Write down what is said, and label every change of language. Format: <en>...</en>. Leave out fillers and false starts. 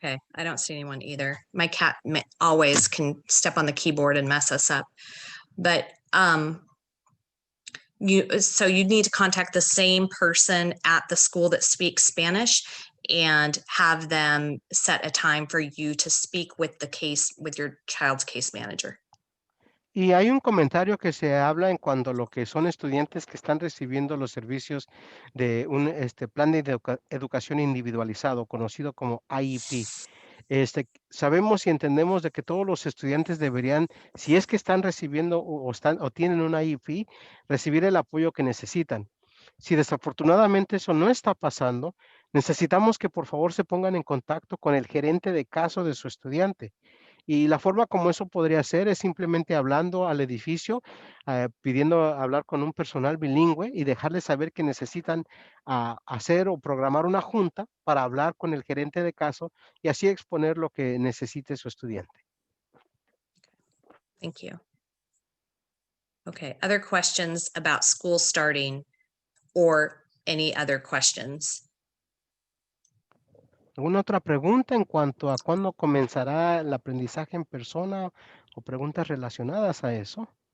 <en>Okay, I don't see anyone either. My cat always can step on the keyboard and mess us up. But you need to contact the same person at the school that speaks Spanish and have them set a time for you to speak with your child's case manager.</en> <es>Y hay un comentario que se habla en cuanto a lo que son estudiantes que están recibiendo los servicios de un plan de educación individualizado, conocido como IEP. Sabemos y entendemos de que todos los estudiantes deberían, si es que están recibiendo o tienen un IEP, recibir el apoyo que necesitan. Si desafortunadamente eso no está pasando, necesitamos que por favor se pongan en contacto con el gerente de caso de su estudiante. Y la forma como eso podría ser es simplemente hablando al edificio, pidiendo hablar con un personal bilingüe y dejarles saber que necesitan hacer o programar una junta para hablar con el gerente de caso y así exponer lo que necesite su estudiante.</es> <en>Thank you. Okay, other questions about school starting or any other questions?</en> <es>¿Alguna otra pregunta en cuanto a cuándo comenzará el aprendizaje en persona o preguntas relacionadas a eso?</es>